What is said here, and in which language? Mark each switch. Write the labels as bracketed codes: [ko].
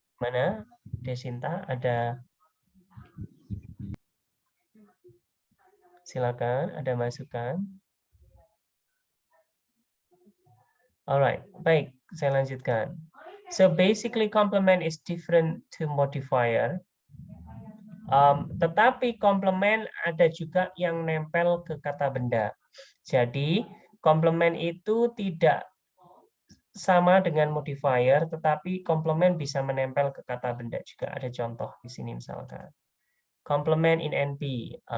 [id] Mana Desinta ada? Silakan, ada masukan? Alright, baik, saya lanjutkan. [en] So basically complement is different to modifier. [id] Tetapi complement ada juga yang nempel ke kata benda. Jadi complement itu tidak sama dengan modifier, tetapi complement bisa menempel ke kata benda juga. Ada contoh di sini misalkan. Complement in NP.